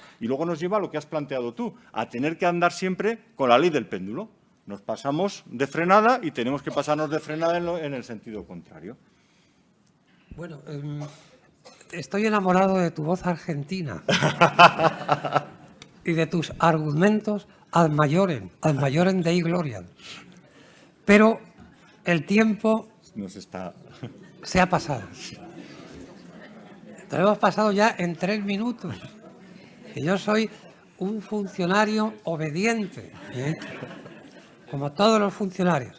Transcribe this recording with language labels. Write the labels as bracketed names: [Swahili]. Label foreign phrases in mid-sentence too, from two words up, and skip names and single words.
[Spanish] Y luego nos lleva a lo que has planteado tú, a tener que andar siempre con la ley del péndulo. Nos pasamos de frenada y tenemos que pasarnos de frenada en el sentido contrario. Bueno, estoy enamorado de tu voz argentina y de tus argumentos [Latin] ad maiorem Dei gloriam. [Spanish] Pero el tiempo se ha pasado. Lo hemos pasado ya en 3 minutos. Y yo soy un funcionario obediente, como todos los funcionarios.